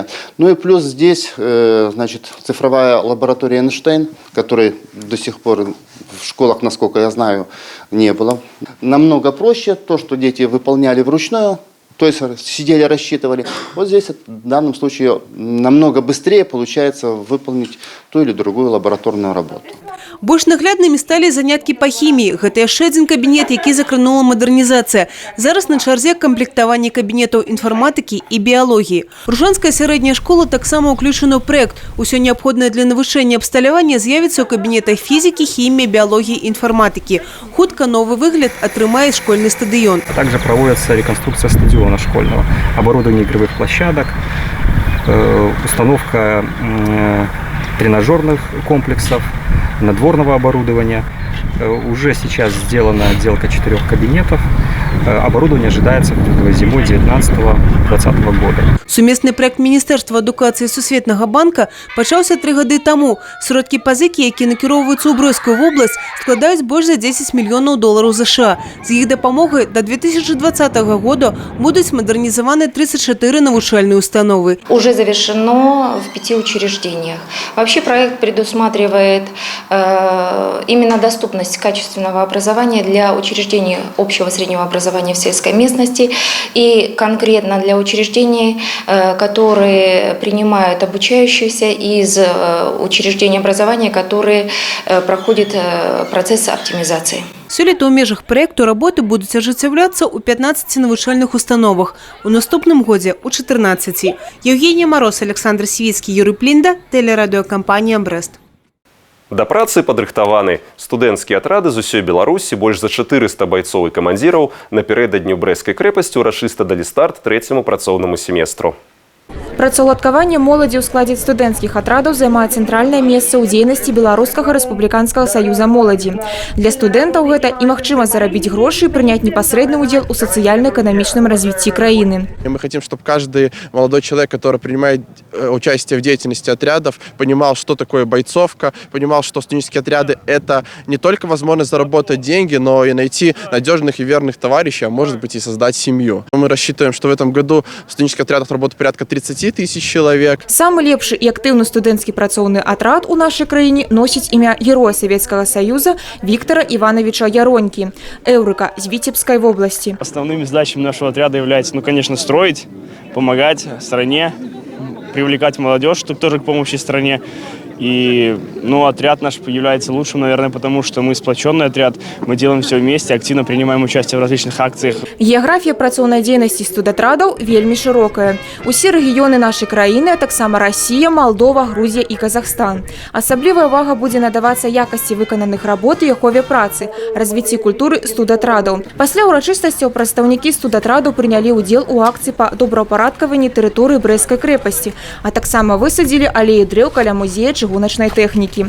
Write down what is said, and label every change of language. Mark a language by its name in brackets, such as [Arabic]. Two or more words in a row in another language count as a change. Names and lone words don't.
[Russian] Ну и плюс здесь, значит, цифровая лаборатория Эйнштейн, которой до сих пор в школах, насколько я знаю, не было. Намного проще то, что дети выполняли вручную, то есть сидели, рассчитывали. Вот здесь в данном случае намного быстрее получается выполнить ту или другую лабораторную работу. [Belarusian] Больш нагляднымі сталі заняткі па хіміі. Гэта яшчэ адзін кабінет, які закранула мадэрнізацыя. Зараз на чарзе камплектаванне кабінетаў інфарматыкі і біялогіі. Ружанская сярэдняя школа таксама ўключана ў праект. Усё неабходнае для навучэння абсталявання з'явіцца ў кабінетах фізікі, хіміі, біялогіі і інфарматыкі. Хутка новы выгляд атрымае школьны стадыён. [Russian] Также проводится реконструкция стадиона школьного, оборудование игровых площадок, установка тренажерных комплексов, надворного оборудования. Уже сейчас сделана отделка 4 кабинетов. Оборудование ожидается зимой 19-20 года. [Belarusian] Сумесны проект Міністэрства адукацыі Сусветнага банка пачаўся 3 гады таму. Сродкі пазыкі, якія накіроўваюцца ў Брэсцкую вобласць, складаюць больш за 10 мільёнаў долараў США. З іх дапамогай до 2020 года будуць мадэрнізаваны 34 навучальные установы. [Russian] Уже завершено в 5 учреждениях. Вообще проект предусматривает именно доступность качественного образования для учреждений общего среднего образования образования в сельской местности и конкретно для учреждений, которые принимают обучающихся из учреждений образования, которые проходят процесс оптимизации. [Belarusian] Сёлета ў межах праекту работы будуць ажыццяўляцца ў 15 навучальных установах, у наступным годзе ў 14. Евгения Мороз, Александр Свіцкі, Юрий Плінда, тэлерадыёкампанія «Брэст». Да працы падрыхтаваны студэнцкія атрады з усёй Беларусі, больш за 400 байцоў і камандзіраў напярэдадні ў Брэсцкай крэпасці ўрачыста далі старт трэцяму працоўнаму семестру. Працаўладкаванне моладзі ў складзе студэнцкіх атрадаў займае цэнтральнае месца ў дзейнасці Беларускага рэспубліканскага саюза моладзі. Для студэнтаў гэта і магчымасць зарабіць грошы і прыняць непасрэдны ўдзел у сацыяльна-эканамічным развіцці краіны. [Russian] Мы хотим, чтобы каждый молодой человек, который принимает участие в деятельности отрядов, понимал, что такое бойцовка, понимал, что студенческие отряды – это не только возможность заработать деньги, но и найти надежных и верных товарищей, а может быть и создать семью. Мы рассчитываем, что в этом году в студенческих отрядах работает порядка 30 тысяч человек. [Belarusian] Самы лепшы і актыўны студэнцкі працоўны атрад у нашай краіне носіць імя героя Советского Союза Виктора Ивановича Яроньки, Эврика [Russian] из Витебской области. Основными задачами нашего отряда является, конечно, строить, помогать стране, привлекать молодежь, чтобы тоже к помощи стране. И отряд наш является лучшим, наверное, потому что мы сплоченный отряд, мы делаем все вместе, активно принимаем участие в различных акциях. [Belarusian] Геаграфія працоўнай дзейнасці студатрадаў вельмі шырокая. Усе рэгіёны нашай краіны, а таксама Расія, Молдова, Грузія і Казахстан. Асаблівая ўвага будзе надавацца якасці выкананых работ і ахове працы, развіцці культуры студатрадаў. Пасля ўрачыстасцяў прадстаўнікі студатрадаў прынялі ўдзел у акцыі па добраўпарадкаванні тэрыторыі Брэсцкай крэпасці, а таксама высадзілі алеі дрэў каля музея чыгуначнай тэхнікі.